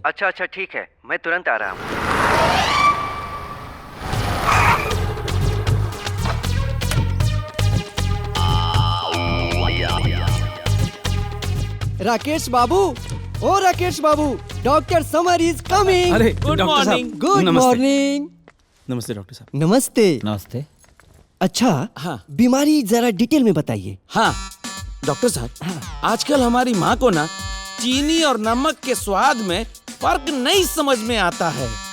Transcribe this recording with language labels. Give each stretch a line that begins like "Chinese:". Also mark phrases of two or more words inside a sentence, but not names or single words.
Hindi: अच्छा अच्छा ठीक है, मैं तुरंत आ रहा हूँ। राकेश बाबू, ओ राकेश बाबू, डॉक्टर समर
English: is coming.
Hindi: अरे
English: Good morning.
Hindi: गुड नमस्ते। मॉर्निंग। नमस्ते डॉक्टर साहब। नमस्ते। नमस्ते। अच्छा हाँ बीमारी जरा डिटेल में बताइए। हाँ डॉक्टर साहब, आजकल हमारी माँ को ना चीनी और नमक के स्वाद में फर्क नहीं समझ में आता है।